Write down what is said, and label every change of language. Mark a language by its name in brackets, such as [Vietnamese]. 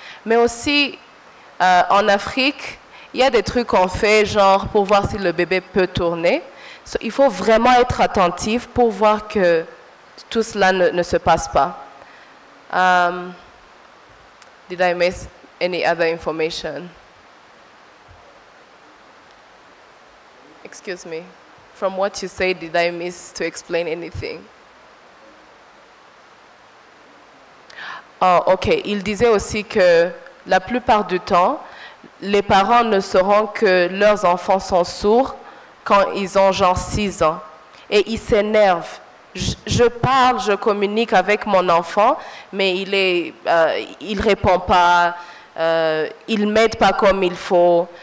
[French] Mais aussi, en Afrique, il y a des trucs qu'on fait, genre pour voir si le bébé peut tourner. Il faut vraiment être attentif pour voir que tout cela ne se passe pas. [English] Did I miss any other information? Excuse me. From what you said, did I miss to explain anything? Oh, ok. [French] Il disait aussi que la plupart du temps, les parents ne sauront que leurs enfants sont sourds quand ils ont genre 6 ans. Et ils s'énervent. Je parle, je communique avec mon enfant, mais il répond pas, il m'aide pas comme il faut.